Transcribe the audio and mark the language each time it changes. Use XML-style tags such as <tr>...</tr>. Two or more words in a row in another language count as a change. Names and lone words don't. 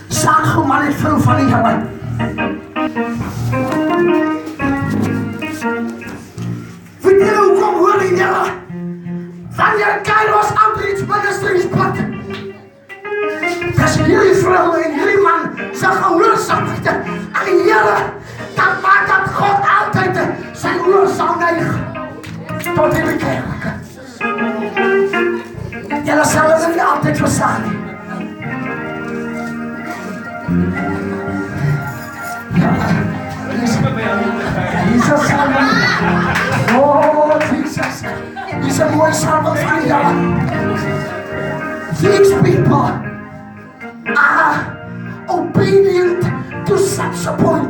<af>staan gewoon maar niet veel van die Here. Weet julle hoekom hoor die Here? Wanneer Kairos Outreach Ministries bid, dis hierdie vrou en hierdie man se gehoorsaamheid aan die Here, dan maak dat God altyd sy oor sal neig tot die bekeerlike. Julle sal dit nie altyd verstaan nie.</af> <en>Jesus, oh Jesus, He's a mooi servant</en> <af>van die Here.</af> <en>These people are obedient to such a point.</en>